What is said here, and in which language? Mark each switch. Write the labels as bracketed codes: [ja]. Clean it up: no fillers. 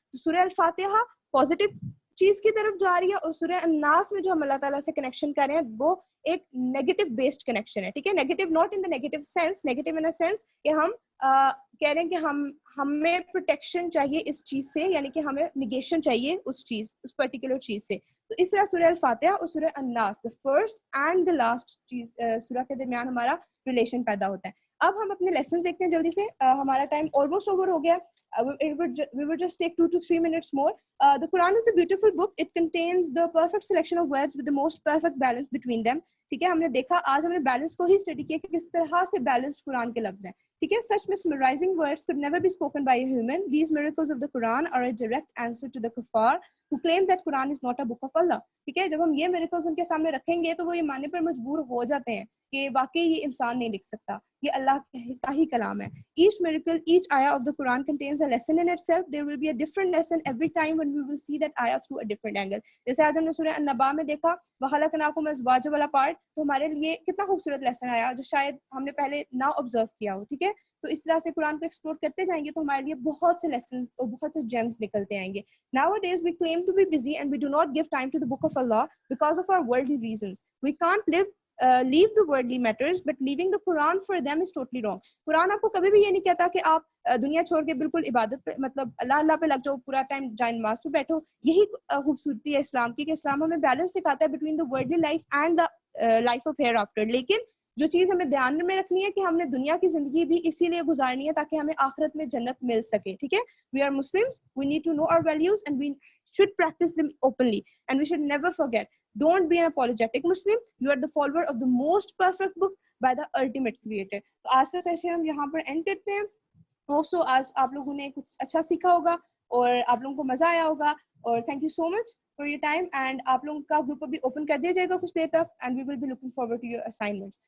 [ur] تو سورہ الفاتحہ پازیٹیو چیز کی طرف جا رہی ہے, اور سورہ الناس میں جو ہم اللہ تعالیٰ سے کنیکشن کر رہے ہیں وہ ایک نیگیٹو بیسڈ کنیکشن ہے. ٹھیک ہے, [en] negative not in the negative sense, negative in sense [ur] کہ ہم کہہ رہے ہیں کہ ہمیں پروٹیکشن چاہیے اس چیز سے, یعنی کہ ہمیں نگیشن چاہیے اس چیز, اس پرٹیکولر چیز سے. تو اس طرح سورہ الفاتحہ اور سورہ الناس, [en] the first and the last [ur] چیز سورہ کے درمیان ہمارا ریلیشن پیدا ہوتا ہے. اب ہم اپنے لیسنز دیکھتے ہیں جلدی سے, ہمارا ٹائم آلموسٹ اوور ہو گیا. [en] We will just take 2 to 3 minutes more. The Quran is a beautiful book. It contains the perfect selection of words with the most perfect balance between them. [ur] ٹھیک ہے, ہم نے دیکھا آج ہم نے بیلنس کو ہی اسٹڈی کیا کہ کس طرح سے بیلنسڈ قرآن کے لفظ ہیں. ٹھیک ہے, [en] such mesmerizing words could never be spoken by a human. These miracles of the Quran are a direct answer to the kuffar who claim that Quran is not a book of Allah. [ur] ٹھیک ہے, جب ہم یہ miracles ان کے سامنے رکھیں گے تو وہ یہ ماننے پر مجبور ہو جاتے ہیں کہ واقعی یہ انسان نہیں لکھ سکتا, یہ اللہ کا ہی کلام ہے. [en] Each miracle, each ayah of the Quran contains a lesson in itself. There will be a different lesson every time when we will see that ayah through a different angle. [ur] جیسے آج ہم نے سورہ النبا میں دیکھا [ar] وَخَلَقْنَاكُمْ أَزْوَاجًا [ur] والا پارٹ, تو ہمارے لیے کتنا خوبصورت لیسن آیا جو شاید ہم نے پہلے نہ آبزرو کیا ہو. ٹھیک ہے, تو اس طرح سے قرآن کو ایکسپلور کرتے جائیں گے تو ہمارے لیے بہت سے لیسنز اور بہت سے جیمز نکلتے آئیں گے. [en] Nowadays we claim to be busy and we do not give time to the book of Allah because of our worldly reasons. We can't live leave the worldly matters, but leaving the Quran for them is totally wrong. [ur] قرآن آپ کو کبھی بھی یہ نہیں کہتا کہ آپ دنیا چھوڑ کے بالکل عبادت پہ مطلب اللہ پہ لگ جاؤ, پورا ٹائم جائے نماز پہ بیٹھو. یہی خوبصورتی ہے اسلام کی کہ اسلام ہمیں بیلنس سکھاتا ہے [en] Between the worldly life and the life of hereafter. [ur] لیکن جو چیز ہمیں دھیان میں رکھنی ہے کہ ہم نے دنیا کی زندگی بھی اسی لیے گزارنی ہے تاکہ ہمیں آخرت میں جنت مل سکے. ٹھیک ہے, [en] We are Muslims, we need to know our values and we should practice them openly, and we should never forget, don't be an apologetic Muslim, you are the follower of the most perfect book by the ultimate creator. [ur] تو آج کا session ہم یہاں پر and کرتے ہیں. [en] hope so [ur] آج آپ لوگوں نے کچھ اچھا سیکھا ہوگا اور آپ لوگوں کو مزہ آیا ہوگا, اور [en] Thank you so much for your time. [ur] And آپ لوگوں کا گروپ ابھی اوپن کر دیا جائے گا کچھ دیر تک, [en] And we will be looking forward to your assignments.